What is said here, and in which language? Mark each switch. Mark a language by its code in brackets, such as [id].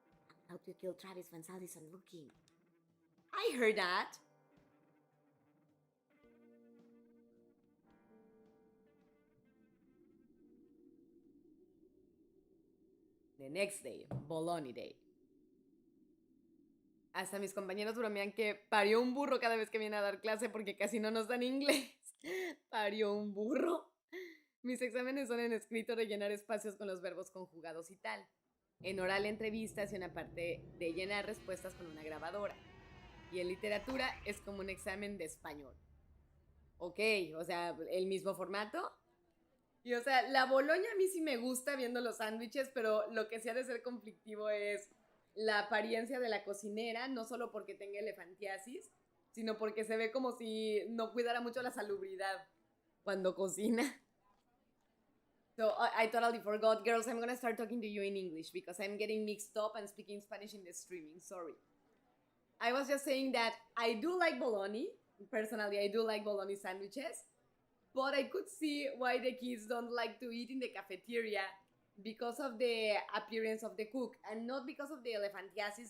[en] I'll help you kill Travis when Sal isn't looking. I heard that. The next day, bologna day. [es] Hasta mis compañeros bromean que parió un burro cada vez que viene a dar clase porque casi no nos dan inglés. Parió un burro. Mis exámenes son en escrito rellenar espacios con los verbos conjugados y tal. En oral entrevistas y una parte de llenar respuestas con una grabadora. Y en literatura es como un examen de español. Ok, o sea, el mismo formato. Y o sea, la bologna a mí sí me gusta viendo los sándwiches, pero lo que sí ha de ser conflictivo es la apariencia de la cocinera, no solo porque tenga elefantiasis, sino porque se ve como si no cuidara mucho la salubridad cuando cocina. [en] So I totally forgot. Girls, I'm gonna start talking to you in English because I'm getting mixed up and speaking Spanish in the streaming. Sorry. I was just saying that I do like bologna. Personally, I do like bologna sandwiches. But I could see why the kids don't like to eat in the cafeteria because of the appearance of the cook and not because of the elephantiasis.